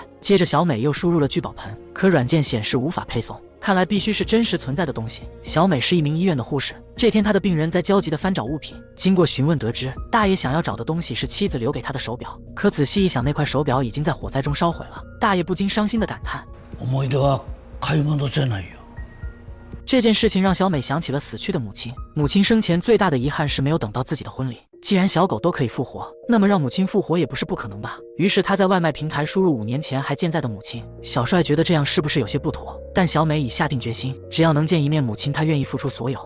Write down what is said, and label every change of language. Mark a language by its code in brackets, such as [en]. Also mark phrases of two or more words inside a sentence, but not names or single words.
[zh] 接着小美又输入了聚宝盆，可软件显示无法配送，看来必须是真实存在的东西。小美是一名医院的护士，这天她的病人在焦急地翻找物品，经过询问得知，大爷想要找的东西是妻子留给他的手表，可仔细一想，那块手表已经在火灾中烧毁了。大爷不禁伤心地感叹： [ja] 思い出は買い戻せないよ。 [zh] 这件事情让小美想起了死去的母亲，母亲生前最大的遗憾是没有等到自己的婚礼。既然小狗都可以复活，那么让母亲复活也不是不可能吧。于是他在外卖平台输入5年前还健在的母亲。小帅觉得这样是不是有些不妥，但小美已下定决心，只要能见一面母亲，他愿意付出所有。